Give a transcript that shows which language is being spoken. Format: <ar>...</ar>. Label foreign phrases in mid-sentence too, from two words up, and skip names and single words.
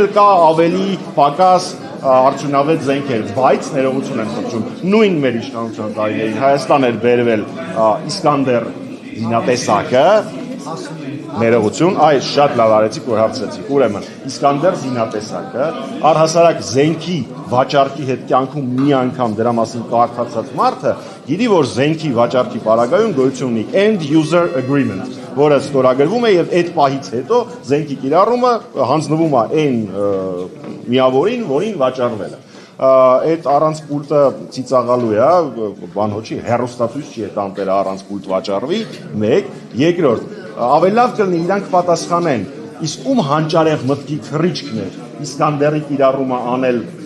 <hy>էլ կա ավելի պակաս արդյունավետ զենքեր, բայց ներողություն եմ խնդրում, նույն մեր իշխանության տարիներին Հայաստան էր բերվել Իսկանդեր զինատեսակը, ներողություն, այ շատ լավ արեցիք, որ հարցրեցիք, ուրեմն Իսկանդեր զինատեսակը առհասարակ զենքի վաճառքի հետ կյանքում մի անգամ դրա մասին կարդացած մարդը գիտի, որ զենքի վաճառքի պարագայում գոյություն ունի</hy> <en>end user agreement,</en> <hy>որը ստորագրվում է եւ այդ պահից հետո զենքի կիրառումը հանձնվում է այն միավորին, որին վաճառվել է։ Այդ առանց պուլտը ծիծաղալու է, բան հոչի, հեռուստացույց չի այդ ամպերը առանց պուլտ վաճառվի, մեկ, երկրորդ, ավելի լավ կլինի իրանք պատասխանեն, իսկ ում հանճարեղ մտքի թռիչքն էր Իսկանդերի կիրառումը անել</hy>